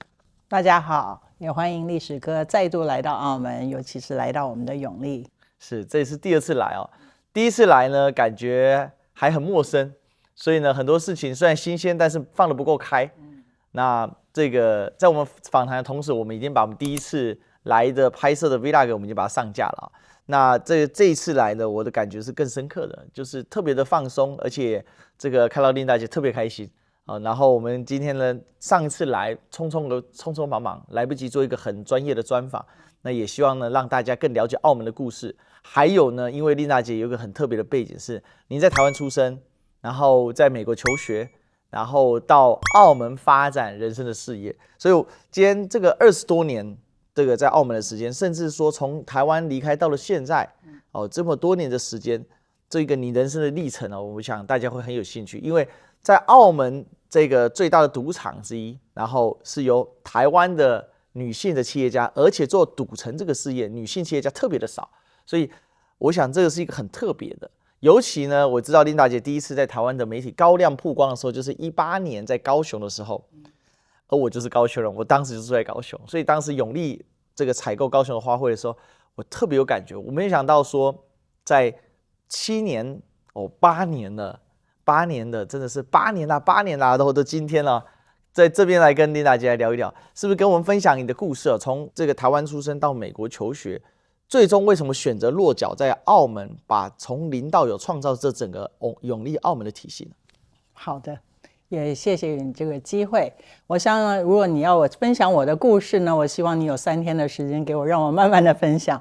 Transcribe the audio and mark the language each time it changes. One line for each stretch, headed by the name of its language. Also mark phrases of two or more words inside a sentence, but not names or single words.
Chinese: 大家好，也歡迎歷史哥再度來到澳門，尤其是來到我們的永利。是，這也是第二次來哦。第一次來呢，感覺還很陌生，所以呢，很多事情雖然新鮮，但是放得不夠開。那這個在我們訪談的同時，我們已經把我們第一次來的拍攝的 Vlog 我們已經把它上架了。那這一次來呢，我的感覺是更深刻的，就是特別的放鬆，而且這個看到 Linda 姐特別開心。然後我們今天呢，上一次來匆匆忙忙，來不及做一個很專業的專訪，那也希望呢讓大家更了解澳門的故事。還有呢，因為 Linda 姐有一個很特別的背景是，您在台灣出生，然後在美國求學，然後到澳門發展人生的事業，所以今天這個20多年這個在澳門的時間，甚至說從台灣離開到了現在，這麼多年的時間，這個你人生的歷程我想大家會很有興趣，因為在澳門這個最大的賭場之一，然後是由台灣的女性的企業家，而且做賭城這個事業，女性企業家特別的少，所以我想這個是一個很特別的。尤其呢，我知道 Linda 姐第一次在台灣的媒體高亮曝光的時候，就是18年在高雄的時候，而我就是高雄人，我當時就住在高雄，所以當時永利這個採購高雄的花卉的時候，我特別有感覺。我沒想到說，在7年8年了。8年的真的是8年啦，都今天了，在這邊來跟 Linda 姐來聊一聊，是不是跟我們分享你的故事從這個台灣出生到美國求學，最終為什麼選擇落腳在澳門，把從零到有創造這整個永利澳門的體系呢？好的，也謝謝你這個機會。我想呢，如果你要我分享我的故事呢，我希望你有3天的时間給我，讓我慢慢的分享。